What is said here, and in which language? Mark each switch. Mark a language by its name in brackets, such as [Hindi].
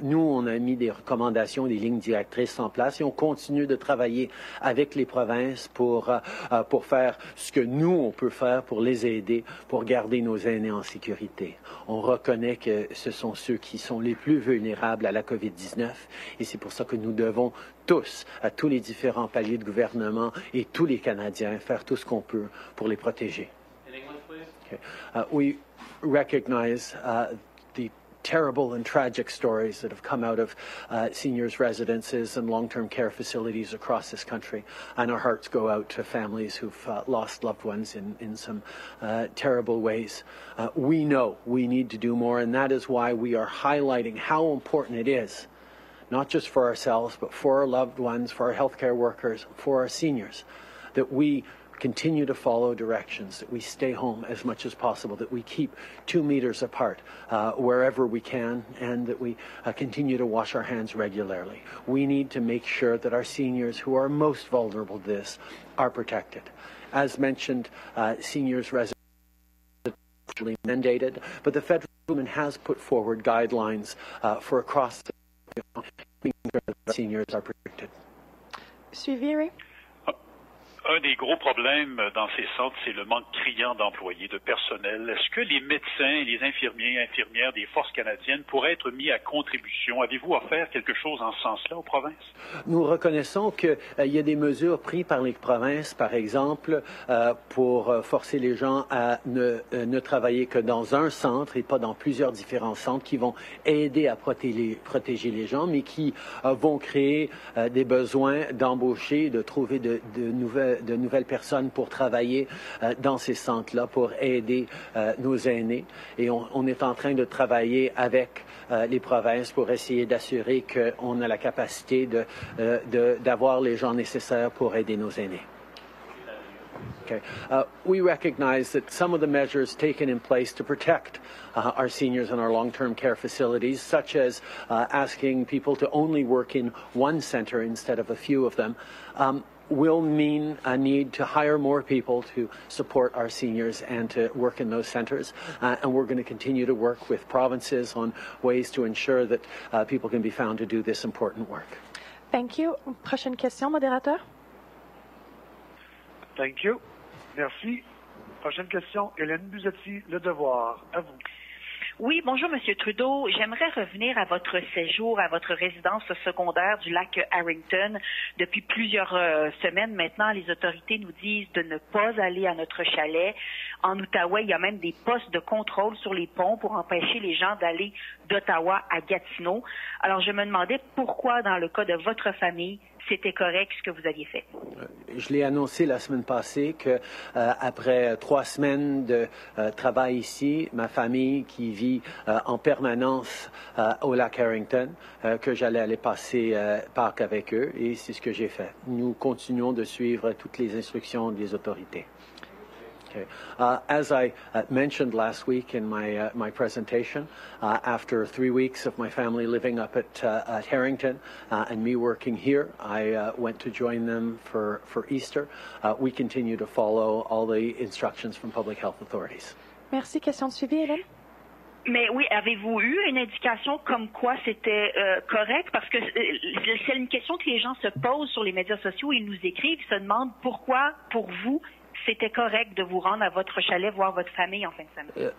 [French] Nous, on a mis des recommandations, des lignes directrices en place et on continue de travailler avec les provinces pour faire ce que nous, on peut faire pour les aider, pour garder nos aînés en sécurité. On reconnaît que ce sont ceux qui sont les plus vulnérables à la COVID-19 et c'est pour ça que nous devons tous, à tous les différents paliers de gouvernement et tous les Canadiens, faire tout ce qu'on peut pour les protéger. [English] Okay. We recognize the terrible and tragic stories that have come out of seniors' residences and long-term care facilities across this country, and our hearts go out to families who've lost loved ones in some terrible ways. We know we need to do more, and that is why we are highlighting how important it is, not just for ourselves, but for our loved ones, for our healthcare workers, for our seniors, that we continue to follow directions, that we stay home as much as possible, that we keep 2 meters apart wherever we can, and that we continue to wash our hands regularly. We need to make sure that our seniors who are most vulnerable to this are protected. As mentioned, seniors residents are mandated, but the federal government has put forward guidelines for across the making sure that seniors are protected. [French] Suivi. Un des gros problèmes dans ces centres, c'est le manque criant d'employés, de personnel. Est-ce que les médecins, les infirmières des forces canadiennes pourraient être mis à contribution? Avez-vous offert quelque chose en ce sens-là aux provinces? Nous reconnaissons qu'il y a des mesures prises par les provinces, par exemple, pour forcer les gens à ne travailler que dans un centre et pas dans plusieurs différents centres qui vont aider à protéger les gens, mais qui vont créer des besoins d'embaucher, de trouver de nouvelles personnes pour travailler dans ces centres-là, pour aider nos aînés. Et on est en train de travailler avec les provinces pour essayer d'assurer qu'on a la capacité d'avoir les gens nécessaires pour aider nos aînés. [English] Okay. We recognize that some of the measures taken in place to protect our seniors in our long-term care facilities, such as asking people to only work in one center instead of a few of them, will mean a need to hire more people to support our seniors and to work in those centres. And we're going to continue to work with provinces on ways to ensure that people can be found to do this important work. Thank you. [French] Prochaine question, modérateur. [English] Thank you. [French] Merci. Prochaine question, Hélène Buzetti, Le Devoir. À vous. Oui, bonjour, Monsieur Trudeau. J'aimerais revenir à votre séjour, à votre résidence secondaire du lac Harrington. Depuis plusieurs semaines maintenant, les autorités nous disent de ne pas aller à notre chalet. En Outaouais, il y a même des postes de contrôle sur les ponts pour empêcher les gens d'aller d'Ottawa à Gatineau. Alors, je me demandais pourquoi, dans le cas de votre famille, c'était correct ce que vous aviez fait. Je l'ai annoncé la semaine passée que après 3 semaines de travail ici, ma famille qui vit en permanence au lac Harrington, que j'allais aller passer Pâques avec eux, et c'est ce que j'ai fait. Nous continuons de suivre toutes les instructions des autorités. [English] Okay. As I mentioned last week in my presentation, after 3 weeks of my family living up at Harrington and me working here, I went to join them for Easter. We continue to follow all the instructions from public health authorities. [French] Merci. Question de suivi, Hélène? Mais oui, avez-vous eu une indication comme quoi c'était correct? Parce que c'est une question que les gens se posent sur les médias sociaux. Ils nous écrivent, ils se demandent pourquoi, pour vous, c'était correct de vous rendre à votre chalet voir votre famille en fin de semaine.